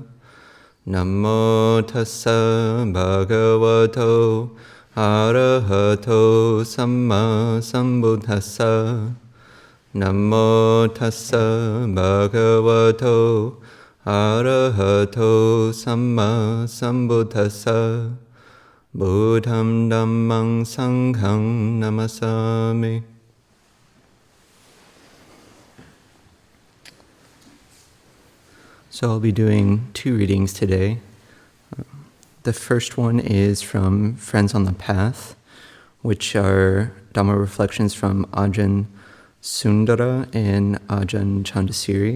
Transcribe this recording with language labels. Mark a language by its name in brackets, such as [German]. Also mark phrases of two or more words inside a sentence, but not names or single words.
[Pali] Namo tassa bhagavato arahato samma sambuddhassa. Namo tassa bhagavato arahato samma sambuddhassa. Buddham Dhammam Sangham Namasami. [English] So I'll be doing 2 readings today. The first one is from Friends on the Path, which are Dhamma reflections from Ajahn Sundara and Ajahn Candasiri.